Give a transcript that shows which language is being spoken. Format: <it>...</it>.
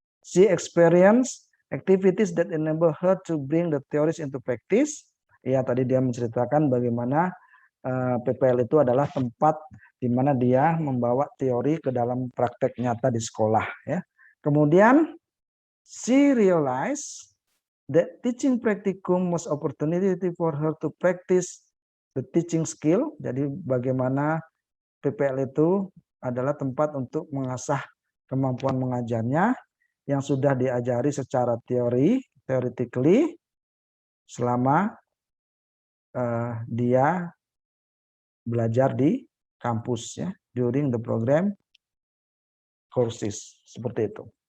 <en>She experience activities that enable her to bring the theories into practice.</en> <id>Ya, tadi dia menceritakan bagaimana PPL itu adalah tempat di mana dia membawa teori ke dalam praktek nyata di sekolah ya.</id> <en>Kemudian she realized that teaching practicum was opportunity for her to practice the teaching skill.</en> <id>Jadi bagaimana PPL itu adalah tempat untuk mengasah kemampuan mengajarnya yang sudah diajari secara theoretically selama dia belajar di kampus ya,</id> <en>during the program courses,</en> <id>seperti itu.</id>